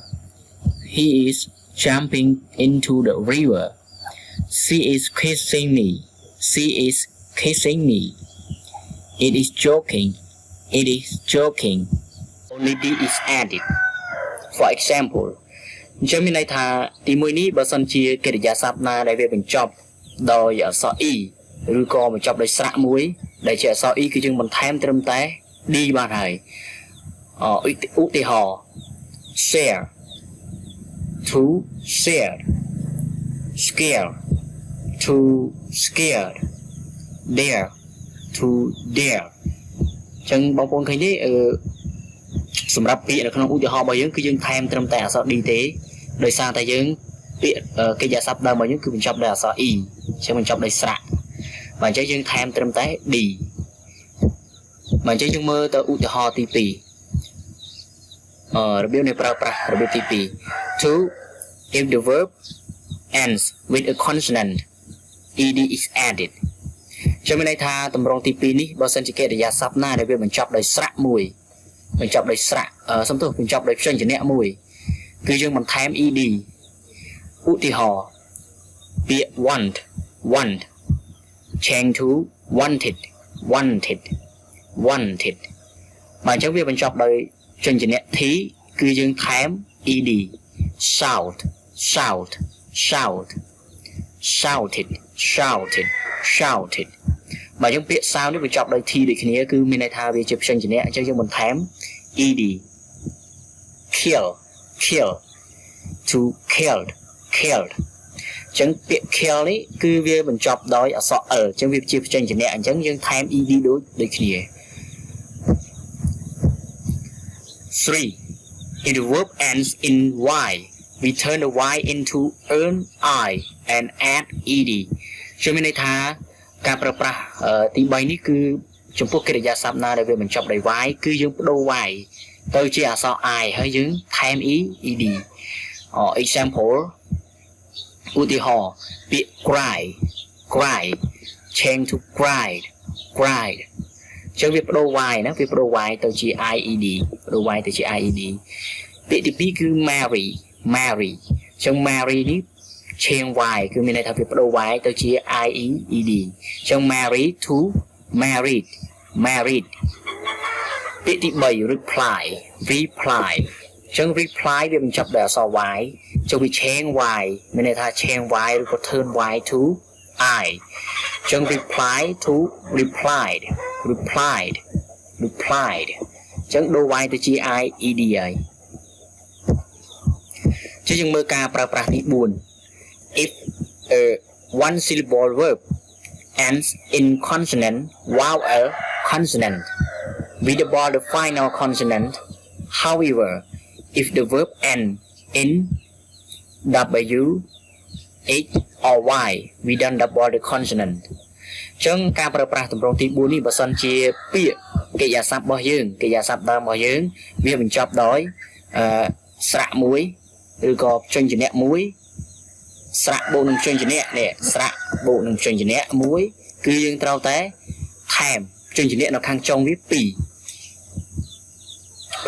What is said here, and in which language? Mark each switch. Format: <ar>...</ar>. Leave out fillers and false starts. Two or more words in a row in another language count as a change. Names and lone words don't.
<en>He is jumping into the river. She is kissing me. She is kissing me. It is joking. It is joking. Only D is added. For example,</en> <km>អញ្ចឹងមានន័យថាទីមួយនេះបើសិនជាកិរិយាសព្ទណាដែលវាបញ្ចប់ដោយអក្សរ e ឬក៏ បញ្ចប់ដោយស្រៈមួយដែលជាអក្សរ e គឺយើងបន្ថែមត្រឹមតែ d បានហើយឧទាហរណ៍ share</km> <en>to shared scare to scared dare to dare</en> <km>អញ្ចឹងបងប្អូនឃើញទេសម្រាប់ពាក្យនៅក្នុងឧទាហរណ៍របស់យើងគឺយើងថែមត្រឹមតែអក្សរ d ទេដោយសារតែយើងពាក្យកិរិយាសព្ទដើមរបស់យើងគឺបញ្ចប់ដោយអក្សរ e ជាបញ្ចប់ដោយស្រៈបាទអញ្ចឹងយើងថែមត្រឹមតែ d បាទអញ្ចឹងយើងមើលទៅឧទាហរណ៍ទី2 របៀបនៃប្រើប្រាស់របៀបទី2</km> <en>to if the verb ends with a consonant ed is</en> <km>added ចាំមានន័យថាតម្រងទី2នេះបើសិនជាកិរិយាសព្ទណាដែលវាបញ្ចប់ដោយស្រៈមួយបញ្ចប់ដោយស្រៈបញ្ចប់ដោយព្យញ្ជនៈមួយគឺយើងបន្ថែម ed ឧទាហរណ៍ពាក្យ</km> <en>want change to wanted</en> <km>បាទអញ្ចឹងវាបញ្ចប់ដោយព្យញ្ជនៈ t គឺយើងថែម</km> <en>ed shouted</en> <km>បាទយើងពាក្យ sound នេះបញ្ចប់ដោយ t ដូចគ្នាគឺមានន័យថាវាជាព្យញ្ជនៈអញ្ចឹងយើងបន្ថែម ed</km> <en>kill to killed</en> <km>អញ្ចឹងពាក្យ kill នេះគឺវាបញ្ចប់ដោយអក្សរ l អញ្ចឹងវាជាព្យញ្ជនៈអញ្ចឹងយើងថែម ed ដូចគ្នា 3.</km> <en>If the verb ends in y, we turn the y into an I and add ed</en> <km>ជាមានន័យថាការប្រើប្រាស់ទី 3នេះគឺចំពោះកិរិយាសព្ទណាដែលវាបញ្ចប់ដោយ y គឺយើងបដូរ y ទៅជាអក្ស រ I ហើយយើងថែម</km> <en>ed example</en> <km>ឧទាហរណ៍ពាក្យ</km> <en>cry change to cried</en> <km>អញ្ចឹងវាបដូរ y ណាវាបដូរ y ទៅជា ied បដូរ y ទៅជា ied ពាក្យទី2គឺ marry អញ្ចឹង marry នេះ</km> <en>change y</en> <km>គឺមានន័យថាវាបដូរ y ទៅជា ied អញ្ចឹង</km> <en>marry to married</en> <km>ពាក្យទី3 reply អញ្ចឹង reply វាបញ្ចប់ដោយអក្សរ y ចុះវា</km> <en>change y</en> <km>មានន័យថា</km> <en>change y</en> <km>ឬក៏</km> <en>turn y to I</en> <km>អញ្ចឹង</km> <en>reply to replied</en> <km>អញ្ចឹងដូរ y ទៅជា ied ហើយ ចុះយើងមើលការប្រើប្រាស់ទី4</km> <en>if a one syllable verb ends in consonant vowel consonant with the final consonant however if the verb end in W, H or Y, we don't double the consonant.</en> <km>ចឹងការប្រើប្រាស់ទម្រង់ទី4នេះបើសិនជាពាក្យកិរិយាសព្ទរបស់យើងកិរិយាសព្ទដើមរបស់យើងវាបញ្ចប់ដោយស្រៈមួយឬក៏ព្យញ្ជនៈមួយស្រៈបូកនឹងព្យញ្ជនៈនេះស្រៈបូកនឹងព្យញ្ជនៈមួយគឺយើងត្រូវតែថែមព្យញ្ជនៈនៅខាងចុងវា2ប៉ុ</km>